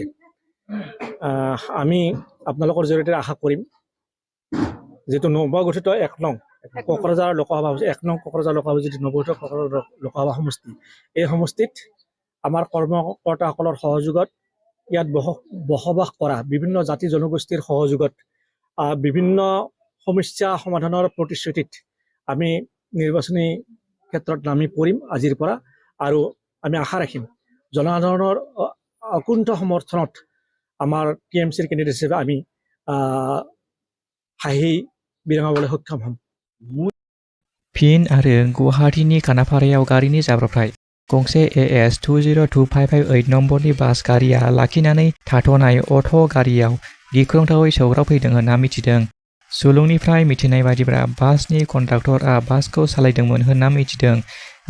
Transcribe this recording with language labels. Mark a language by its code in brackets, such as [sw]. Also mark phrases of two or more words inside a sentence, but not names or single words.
[as] আমি আপোনালোকৰ জৰিয়তে আশা কৰিম যিটো নৱগঠিত 1 নং কোকৰাঝাৰ লোকসভা 1 নং কোকৰাঝাৰ লোকসভা যিটো নৱগঠিত লোকসভা সমষ্টি, এই সমষ্টিত আমাৰ কৰ্মকৰ্তাসকলৰ সহযোগত ইয়াত বসবাস কৰা বিভিন্ন জাতি জনগোষ্ঠীৰ সহযোগত বিভিন্ন সমস্যা সমাধানৰ প্ৰতিশ্ৰুতিত আমি নিৰ্বাচনী ক্ষেত্ৰত নামি পৰিম আজিৰ পৰা। আৰু আমি আশা ৰাখিম জনসাধাৰণৰ অকুণ্ঠ সমৰ্থনত আমাৰ টিএমচিৰ কেণ্ডিডেট হিচাপে আমি হাঁহি বিৰঙাবলৈ সক্ষম হ'ম। [brx] फिन आरो गुवाहाटीनि खानापारायाव गारिनि जाब्रबथाय। गंसे AS 20255 नम्बरनि बास गारिया लाखिनानै थाथ'नाय अट' गारियाव गिख्रंथावै सौग्रावफैदों होनना मिथिदों। सुलुंनिफ्राय मिथिनाय बायदिब्ला बासनि कन्डाक्टरआ बासखौ सालायदोंमोन होनना मिथिदों।